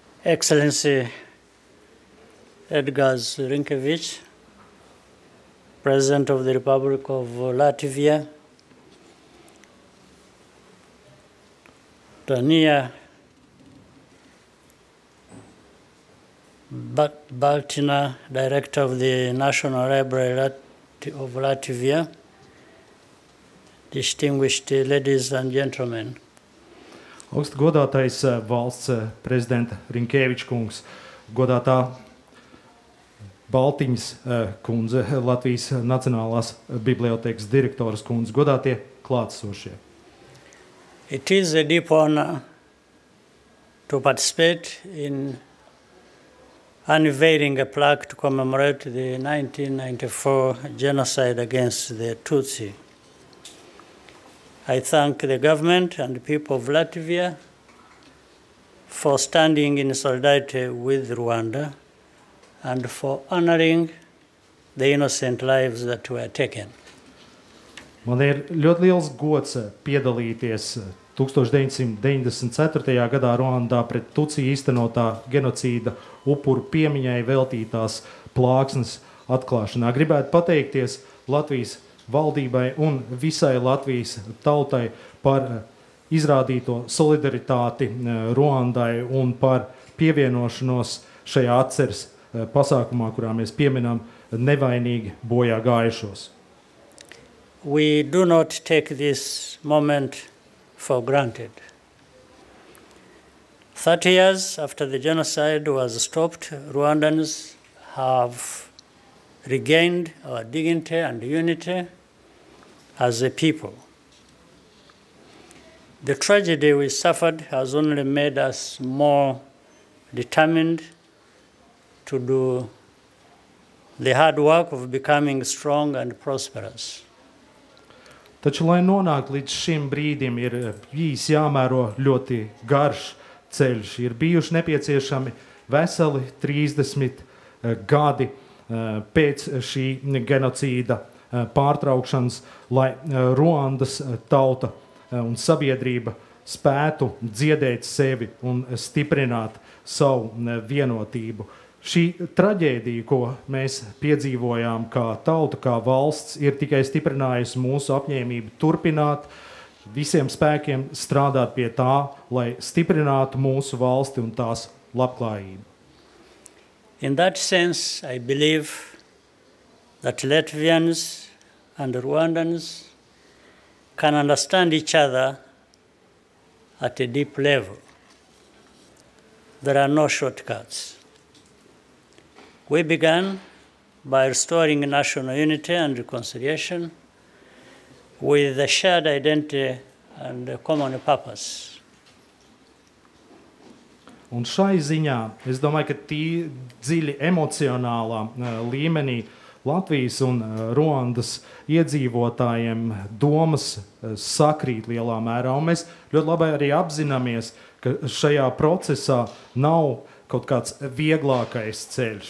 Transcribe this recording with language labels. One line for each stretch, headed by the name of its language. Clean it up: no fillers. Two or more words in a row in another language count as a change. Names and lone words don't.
English: Excellency Edgars Rinkēvičs, President of the Republic of Latvia, Tanja Baltina, Director of the National Library of Latvia, distinguished ladies and gentlemen.
Latvian: Augstu godātais valsts prezidenta Rinkēviča kungs, godātā Baltiņas kundze, Latvijas Nacionālās bibliotēkas direktoras kundze, godātie klātesošie.
English: It is a deep honor to participate in unveiling a plaque to commemorate the 1994 genocide against the Tutsi. I thank the government and the people of Latvia for standing in solidarity with Rwanda and for honoring the innocent lives that were taken.
Latvian: Man ir ļoti liels gods piedalīties 1994. Gadā Ruandā pret Tutsi īstenotā genocīda upuru piemiņai veltītās plāksnes atklāšanā. Gribētu pateikties Latvijas valdībai un visai Latvijas tautai par izrādīto solidaritāti Ruandai un par pievienošanos šajā atceres pasākumā, kurā mēs pieminam nevainīgi bojā gājušos.
English: We do not take this moment for granted. 30 years after the genocide was stopped, Rwandans have regained our dignity and unity as a people. The tragedy we suffered has only made us more determined to do the hard work of becoming strong and prosperous.
Latvian: Taču, lai nonāktu līdz šim brīdim, ir bijis jāmēro ļoti garš ceļš. Ir bijuši nepieciešami veseli 30 gadi pēc šī genocīda pārtraukšanas, lai Ruandas tauta un sabiedrība spētu dziedēt sevi un stiprināt savu vienotību. Šī traģēdija, ko mēs piedzīvojām kā tauta, kā valsts, ir tikai stiprinājusi mūsu apņēmību turpināt, visiem spēkiem strādāt pie tā, lai stiprinātu mūsu valsti un tās labklājību.
English: In that sense, I believe that Latvians and Rwandans can understand each other at a deep level. There are no shortcuts. We began by restoring national unity and reconciliation with a shared identity and a common purpose.
Latvian: Un šai ziņā, es domāju, ka dziļi emocionālā līmenī Latvijas un Ruandas iedzīvotājiem domas sakrīt lielā mērā. Un mēs ļoti labi arī apzināmies, ka šajā procesā nav kaut kāds vieglākais ceļš.